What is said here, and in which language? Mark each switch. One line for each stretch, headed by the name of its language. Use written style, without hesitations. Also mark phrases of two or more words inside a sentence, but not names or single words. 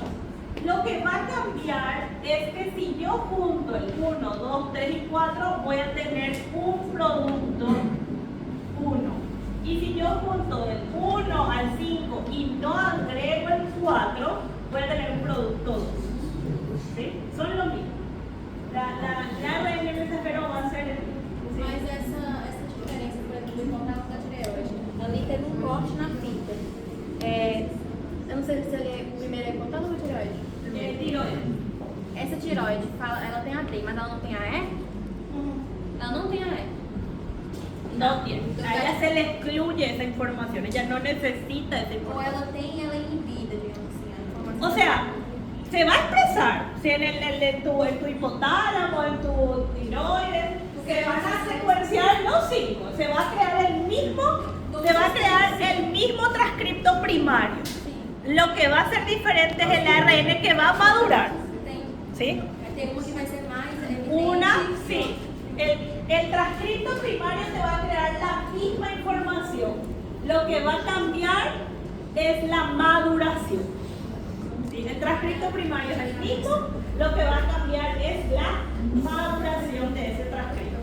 Spanish: Lo que va a cambiar es que si yo junto el 1, 2, 3 y 4, voy a tener un producto 1. Y si yo junto del 1 al 5 y no agrego el 4, voy a tener un producto 2. ¿Sí? Son lo mismo. La ARN mensajero va a ser el... ¿sí?
Portuguese: Mas essa diferença, por exemplo, do importado da tireoide, ali teve corte na fita. Eu não sei se ele primeiro é importado ou tireoide? Tiroide. Essa tireoide, ela tem a D, mas ela não tem a E? Ela não tem a E.
Spanish: No tiene. A ella se le excluye esa información. Ella no necesita esa
Portuguese: Ou
Spanish: información.
Portuguese: ela tem ela é inibida, digamos assim, a informação.
Spanish: O sea, se va a expresar. Si en tu hipotálamo, en tu tiroides, se van a secuenciar los 5. Se va a crear el mismo transcripto primario. Lo que va a ser diferente es el ARN que va a madurar. ¿Sí?
Portuguese: Tem uma que vai ser mais evidente.
Spanish: Una, sí. El transcripto primario te va a crear la misma información. Lo que va a cambiar es la maduración. ¿Sí? El transcripto primario es el mismo. Lo que va a cambiar es la maduración de ese transcripto.